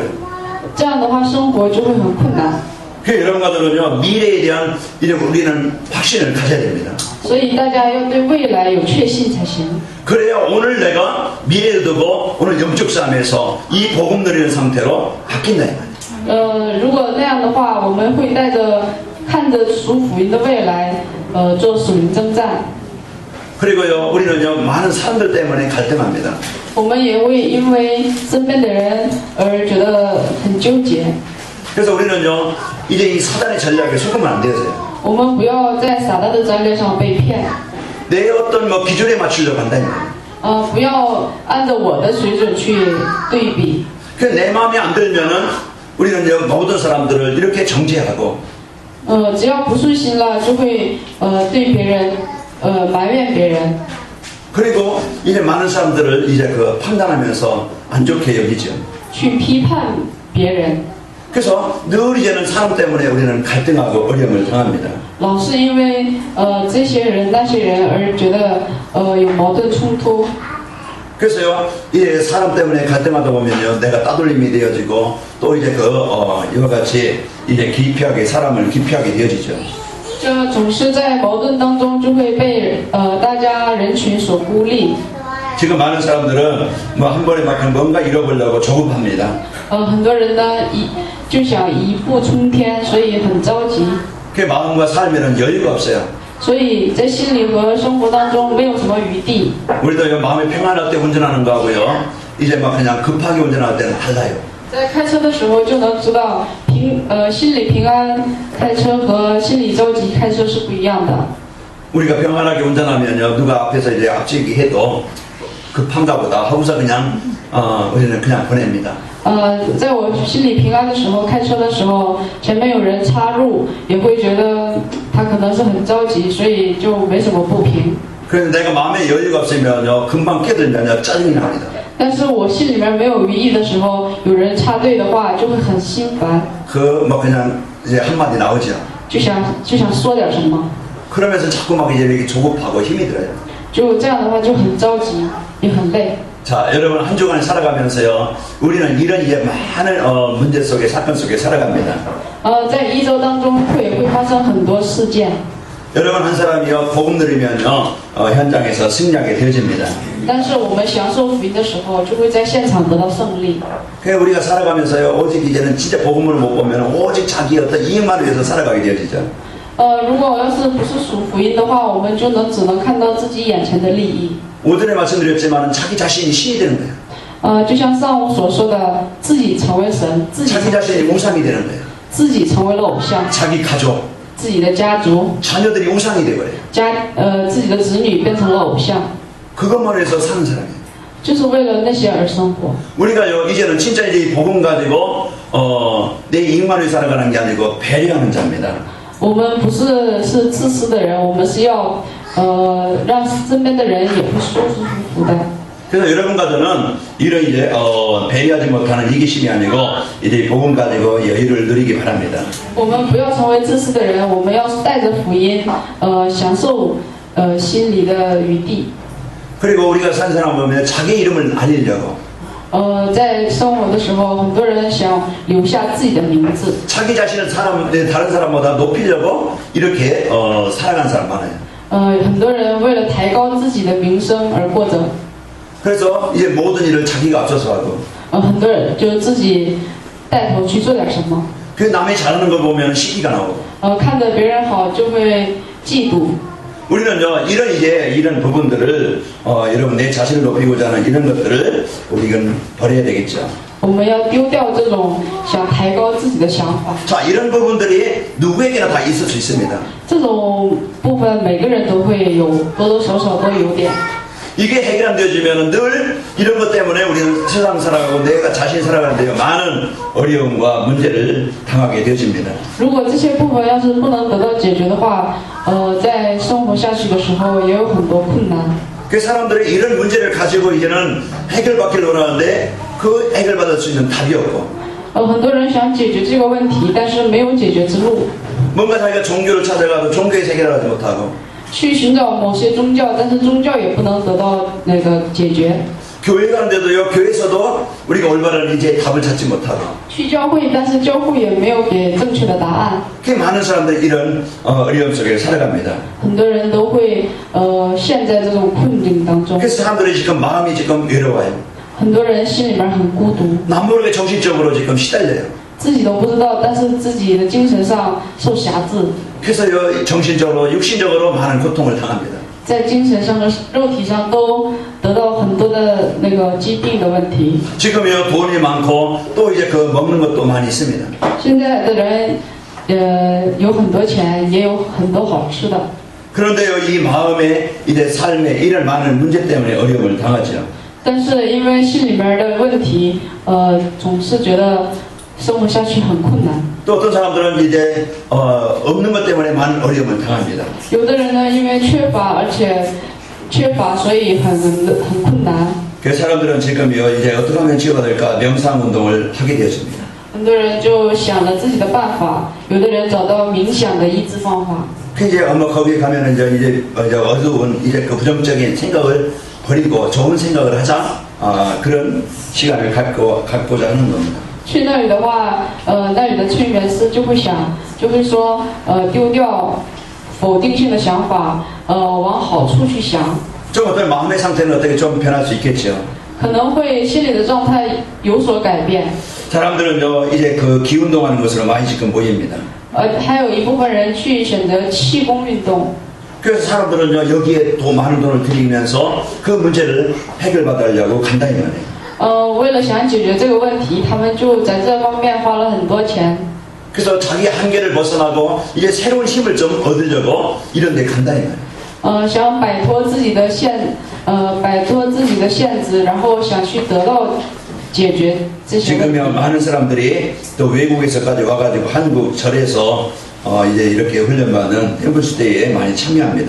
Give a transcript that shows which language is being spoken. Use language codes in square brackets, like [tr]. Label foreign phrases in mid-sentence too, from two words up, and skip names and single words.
[zh] 这样的话，生活就会很困难。 [ko] 그 여러분과들은요, 미래에 대한 이제 우리는 확신을 가져야 됩니다. [zh] 所以大家要对未来有确信才行。 [ko] 그래야 오늘 내가 미래를 두고 오늘 영적 싸움에서 이 복음 누리는 상태로 바뀐다 이 말이에요. [zh] 如果那样的话，我们会带着看着属福音的未来，做属灵征战。 [ko] 그리고요, 우리는요, 많은 사람들 때문에 갈등합니다. [zh] 我们也会因为身边的人而觉得很纠结。 [ko] 그래서 우리는요, 이제 이 사단의 전략에 속으면 안 되어요. [zh] 我们不要在撒旦的战略上被骗。 [ko] 내 어떤 뭐 기준에 맞추려고 한다 이 말이에요. [zh] 不要按照我的水准去对比。 [ko] 그래서 내 마음에 안 들면은 우리는요, 모든 사람들을 이렇게 정죄하고, [zh] 只要不顺心了，就会对别人埋怨别人。 [ko] 그리고 이제 많은 사람들을 이제 그 판단하면서 안 좋게 여기죠. [zh] 去批判别人。 [ko] 그래서 늘 이제는 사람 때문에 우리는 갈등하고 어려움을 당합니다. [zh] 老是因为这些人那些人而觉得有矛盾冲突。 [ko] 그래서요, 이제 사람 때문에 갈등하다 보면요, 내가 따돌림이 되어지고 또 이제 이와 같이 이제 기피하게 사람을 기피하게 되어지죠. [zh] 这总是在矛盾当中就会被大家人群所孤立。 [ko] 지금 많은 사람들은 뭐 한 번에 막 뭔가 잃어보려고 조급합니다. [zh] 很多人呢就想一步冲天，所以很着急。 [ko] 그 마음과 삶에는 여유가 없어요. [zh] 所以在心里和生活当中没有什么余地。 [ko] 우리도 마음이 평안할 때 운전하는 거하고요. 이제 막 그냥 급하게 운전할 때는 달라요. [zh] 在开车的时候就能知道心里平安开车和心里着急开车是不一样的。 [ko] 우리가 평안하게 운전하면요. 누가 앞에서 이제 앞지기 해도 급한가 보다 하고서 그냥 우리는 그냥 보냅니다. [zh] 在我心里平安的时候，开车的时候，前面有人插入，也会觉得他可能是很着急，所以就没什么不平。 [ko] 그래서 내가 마음에 여유가 없으면요. 금방 끼어들면요. 짜증이 납니다. [zh] 但是我心里面没有余意的时候，有人插队的话，就会很心烦， [ko] 뭐 그냥 이제 한마디 나오죠. [zh] 就想说点什么， [ko] 그러면서 자꾸 막 이제 이렇게 조급하고 힘이 들어요. [zh] 就这样的话就很着急，也很累。 [ko] 자, 여러분 한 주간 살아가면서요. 우리는 이런 이제 많은 문제 속에 사건 속에 살아갑니다. [zh] 在一周当中会发生很多事件， [ko] 여러분 한 사람이요. 복음 누리면요. 현장에서 승리하게 되어집니다. [zh] 但是我们享受福音的时候，就会在现场得到胜利。 [ko] 그래서 우리가 살아가면서요. 오직 이제는 진짜 복음을 못 보면 오직 자기 어떤 이익만 위해서 살아가게 되어지죠. [zh] 如果要是不是属福音的话，我们就只能看到自己眼前的利益。 [ko] 오전에 말씀드렸지만 자기 자신이 신이 되는 거예요. [zh] 就像上午所说的，自己成为神， [ko] 자기 자신이 우상이 되는 거예요. [zh] 自己成为了偶像， [ko] 자기 가족, [zh] 自己的家族、 [ko] 자녀들이 우상이 되버려요. [zh] 自己的子女变成了偶像， [ko] 그것만 위해서 사는 사람이에요. [zh] 就是为了那些而生活。 [ko] 우리가요 이제는 진짜 이제 이 복음 가지고 내 이익만 위해 살아가는 게 아니고 배려하는 자입니다. [zh] 我们不是自私的人，我们是要让身边的人也会舒舒服服的。 [ko] 그래서 여러분과 저는 이런 이제 배려하지 못하는 이기심이 아니고 이제 복음 가지고 여유를 누리기 바랍니다. [zh] 我们不要成为自私的人，我们要带着福音，享受心里的余地。 [ko] 그리고 우리가 산 사람 보면 자기 이름을 알리려고 [zh] 在生活的时候，很多人想留下自己的名字， [ko] 자기 자신을 다른 사람보다 높이려고 이렇게 살아가는 사람 많아요. [zh] 很多人为了抬高自己的名声而过着， [ko] 그래서 이제 모든 일을 자기가 앞서서 하고 [zh] 很多人就自己带头去做点什么， [ko] 그 남이 잘하는 걸 보면 시기가 나오고 [zh] 看着别人好就会嫉妒。 [ko] 우리는요 이런 부분들을 여러분 내 자신을 높이고자 하는 이런 것들을 우리는 버려야 되겠죠. [zh] 我们要丢掉这种想抬高自己的想法， [ko] 자 이런 부분들이 누구에게나 다 있을 수 있습니다. [zh] 这种部分每个人都会有，多多少少都有点。 [ko] 이게 해결 안 되어지면 늘 이런 것 때문에 우리는 세상 살아가고 내가 자신 살아가는데요 많은 어려움과 문제를 당하게 되어집니다. [zh] 如果这些部分要是不能得到解决的话，在生活下去的时候也有很多困难。 [ko] 그 사람들이 이런 문제를 가지고 이제는 해결받기를 원하는데 그 해결받을 수 있는 답이 없고 [zh] 很多人想解决这个问题，但是没有解决之路。 [ko] 뭔가 자기가 종교를 찾아가도 종교에서 해결하지 못하고 [zh] 去寻找某些宗教，但是宗教也不能得到那个解决。 [ko] 교회 가는데도요 교회에서도 우리가 올바른 이제 답을 찾지 못하고 [zh] 去教会，但是教会也没有给正确的答案。 [ko] 그 많은 사람들이 이런 어려움 속에 살아갑니다. [zh] 很多人都会陷在这种困境当中， [ko] 그래서 사람들이 지금 마음이 지금 외로워요. [zh] 很多人心里面很孤独， [ko] 남 모르게 정신적으로 지금 시달려요. [zh] 自己都不知道，但是自己的精神上受辖制， [ko] 그래서요 정신적으로 육신적으로 많은 고통을 당합니다. [zh] 在精神上和肉体上都得到很多的那个疾病的问题。 [ko] 지금요 돈이 많고 또 이제 그 먹는 것도 많이 있습니다. [zh] 现在的人有很多钱，也有很多好吃的， [ko] 그런데요 이 마음에 이제 삶에 이런 많은 문제 때문에 어려움을 당하죠. [zh] 但是因为心里面的问题，总是觉得生活下去很困难。 [ko] 또 어떤 사람들은 이제 없는 것 때문에 많은 어려움을 당합니다. [zh] 有的人呢，因为缺乏，而且缺乏，所以很困难。 [ko] 그 사람들은 지금요 이제 어떻게 하면 치유가 될까 명상 운동을 하게 되었습니다. [zh] 很多人就想了自己的办法，有的人找到冥想的医治方法。 [ko] 그 이제 거기에 가면은 이제 어두운 이제 그 부정적인 생각을 버리고 좋은 생각을 하자 그런 시간을 갖고자 하는 겁니다. [zh] 去那里的话，那里的催眠师就会说，丢掉否定性的想法，往好处去想， [ko] 좀 어떤 마음의 상태는 어떻게 좀 변할 수 있겠죠. [zh] 可能会心理的状态有所改变。 [ko] 사람들은요 이제 그 기운동하는 것으로 많이 지금 보입니다. [zh] 还有一部分人去选择气功运动， [ko] 그래서 사람들은요 여기에 더 많은 돈을 들이면서 그 문제를 해결받으려고 간다는 거예요. [zh] 为了想解决这个问题，他们就在这方面花了很多钱。 [ko] 그래서 자기 한계를 벗어나고 이제 새로운 힘을 좀 얻으려고 이런 데 간다는 거예요. [zh] 想摆脱自己的限制，然后想去得到解决这些问题。 [ko] 지금요 많은 사람들이 또 외국에서까지 와가지고 한국 절에서 이제 이렇게 훈련받는 템플스테이에 많이 참여합니다.